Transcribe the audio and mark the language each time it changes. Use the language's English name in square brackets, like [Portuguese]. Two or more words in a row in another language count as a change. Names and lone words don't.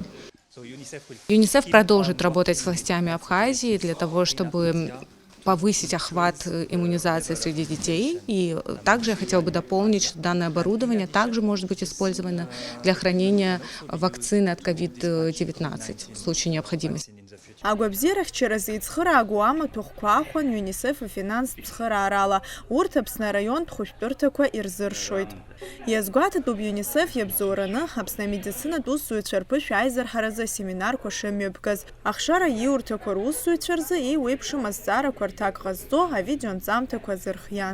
[Russian] ЮНИСЕФ продолжит работать с властями Абхазии для того, чтобы повысить охват иммунизации среди детей. И также я хотела бы дополнить, что данное оборудование также может быть использовано для хранения вакцины от COVID-19 в случае необходимости. [Abkhazian] Агәабзиарахьчаразы иӡхыраагоу амаҭәахәқәа ахәан ЮНИСЕФ афинанстә ԥсхыраарала, урҭ Аԥсны араионтә хәышәтәырҭақәа ирзыршоит. Иазгәаҭатәуп ЮНИСЕФ иабзоураны Аԥсны амедицинатә усзуҩцәа рԥышә аизарҳаразы асеминарқәа шымҩаԥгаз. Ахшара иурҭақәа русзуҩцәа рзы еиуеиԥшым азҵаарақәа рҭак ҟазҵо авидеоанҵамҭақәа зырхиан.